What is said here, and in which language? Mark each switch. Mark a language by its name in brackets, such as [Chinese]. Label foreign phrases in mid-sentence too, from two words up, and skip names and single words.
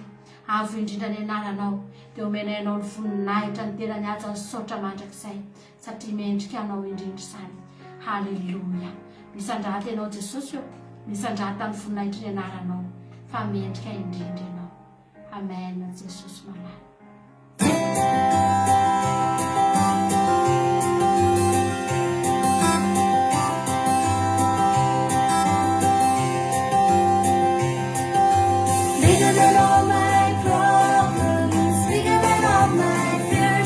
[Malagasy] Avo indrindra ny anaranao dia omena ianao ny voninahitra ny tena ny aja ny saotra mandrakizay satria mendrika anao indrindra izany. Haleloia. Misandrata ianao Jesosy eo, misandrata ny voninahitra ny anaranao fa mendrika indrindra ianao. Amen. Jesosy malala. [English] Bigger than all my problems, bigger than all my fears.